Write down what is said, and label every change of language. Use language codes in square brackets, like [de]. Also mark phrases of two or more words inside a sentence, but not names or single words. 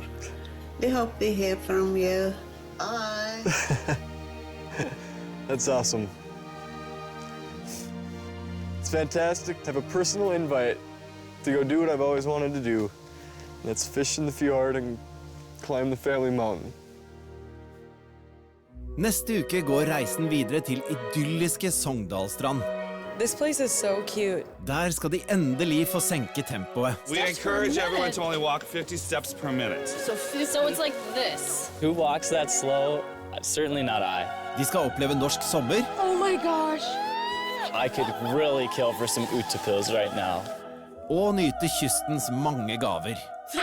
[en] We hope we hear from you. Bye. That's awesome. It's fantastic to have a personal invite to go do what I've always wanted to do. That's fish in the fjord and climb the family mountain. [no] Neste uke går reisen videre til idylliske Sogndalstrand. [en] This place is so cute. [no] Der skal de endelig få senke tempoet. [en] We encourage everyone to only walk 50 steps per minute. So it's like this. Who walks that slow? Certainly not I. [no] De skal oppleve norsk sommer. [en] Oh my gosh. I could really kill for some utepils right now. [no] Og nyte kystens mange gaver.